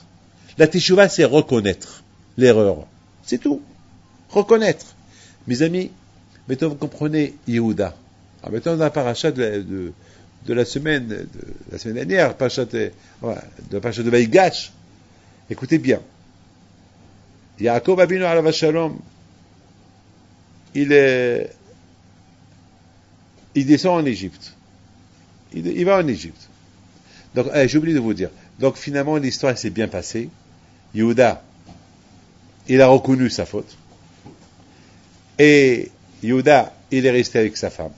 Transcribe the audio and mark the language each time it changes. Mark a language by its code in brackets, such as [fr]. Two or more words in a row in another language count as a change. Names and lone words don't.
[fr] La teshuva, c'est reconnaître l'erreur. C'est tout. Reconnaître. Mes amis, maintenant vous comprenez Yehuda. Alors maintenant dans la paracha de la semaine dernière, de la paracha de Vaïgash, écoutez bien. [he] יעקב אבינו עליו השלום, [fr] il descend en Égypte. Il va en Égypte. Donc, j'ai oublié de vous dire. Donc finalement l'histoire s'est bien passée. Yehuda, il a reconnu sa faute. Et Yehuda, il est resté avec sa femme.